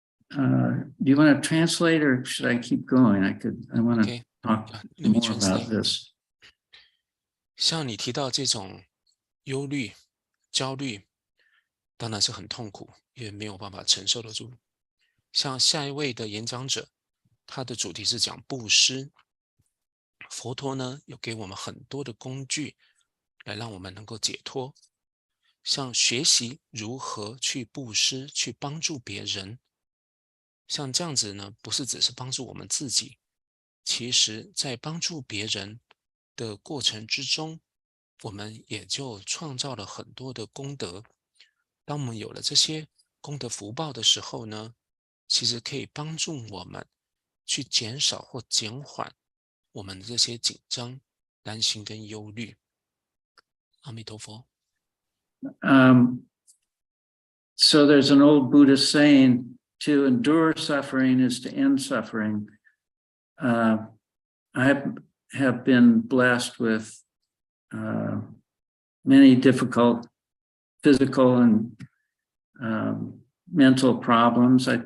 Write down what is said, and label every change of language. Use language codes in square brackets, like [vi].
[en] Do you want to translate or should I keep going? I want to talk more about this. [zh] 像你提到这种忧虑、焦虑，当然是很痛苦，也没有办法承受得住。像下一位的演讲者，他的主题是讲布施。佛陀呢，有给我们很多的工具，来让我们能够解脱。像学习如何去布施，去帮助别人。像这样子呢，不是只是帮助我们自己，其实在帮助别人的过程之中，我们也就创造了很多的功德。当我们有了这些功德福报的时候呢，其实可以帮助我们去减少或减缓我们的这些紧张、担心跟忧虑。阿弥陀佛。 [en] So there's an old Buddhist saying, to endure suffering is to end suffering. I have been blessed with many difficult physical and mental problems.